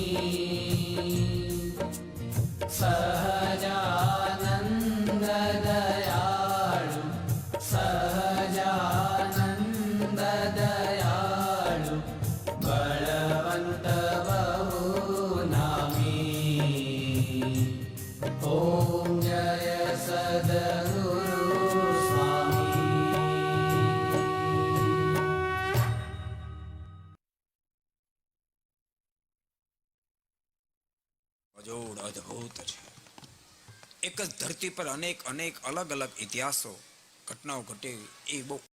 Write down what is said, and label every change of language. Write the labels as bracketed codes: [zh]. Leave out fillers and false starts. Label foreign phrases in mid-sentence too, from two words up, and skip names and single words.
[hi] सहजानंद दयालु सहजानंद दयालु बलवंत बहु नामी। ओम जय सद्गुरु स्वामी। [gu] અજોડ અદ્ભુત છે. એક જ ધરતી પર અનેક અનેક અલગ અલગ ઇતિહાસો ઘટનાઓ ઘટે એ બહુ